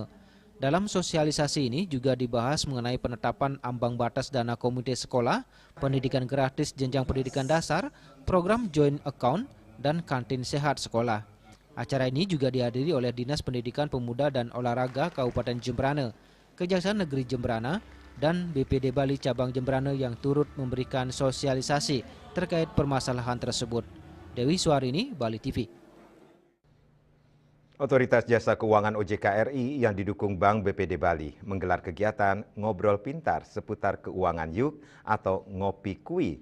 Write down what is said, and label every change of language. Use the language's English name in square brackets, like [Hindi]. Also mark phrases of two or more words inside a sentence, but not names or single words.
[Indonesian] Dalam sosialisasi ini juga dibahas mengenai penetapan ambang batas dana komite sekolah, pendidikan gratis jenjang pendidikan dasar, program [English] joint account, [Indonesian] dan kantin sehat sekolah. Acara ini juga dihadiri oleh Dinas Pendidikan Pemuda dan Olahraga Kabupaten Jembrana, Kejaksaan Negeri Jembrana, dan BPD Bali Cabang Jembrana yang turut memberikan sosialisasi terkait permasalahan tersebut. Dewi Suarini, Bali TV. Otoritas Jasa Keuangan OJK RI yang didukung Bank BPD Bali menggelar kegiatan Ngobrol Pintar seputar keuangan yuk atau Ngopi Kui.